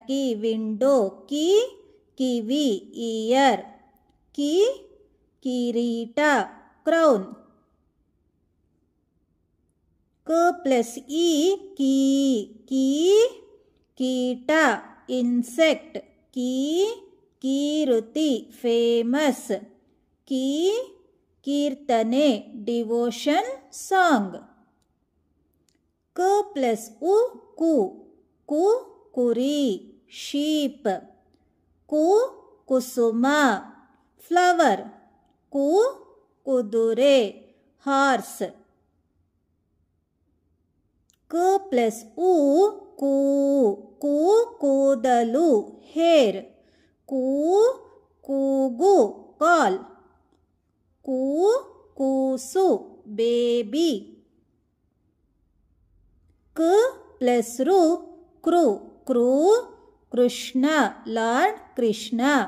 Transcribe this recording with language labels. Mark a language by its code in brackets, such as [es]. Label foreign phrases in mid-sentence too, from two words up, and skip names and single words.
[kn] ಖಿಡಕಿ window, ಕಿ ಕಿವಿ ear, ಕಿ ಕಿರೀಟ crown, ಕ plus ಈ ಕೀ ಕೀಟ insect, ಕೀ ಕೀರುತಿ famous, ಕೀ ಕೀರ್ತನೆ [en] devotion song, [kn] क प्लस उ कु कुरी शीप, कु कुसुम फ्लवर, कु कुदुरे हार्स, क प्लस उ कू ಕೂದಲು ಹೇರ್, ಕೂಗು ಕಾಲ್, ಕೂಸು ಬೇಬಿ, ಕ ಪ್ಲಸ್ ರು ಕ್ರೂ ಕೃಷ್ಣ ಲಾರ್ಡ್ ಕೃಷ್ಣ,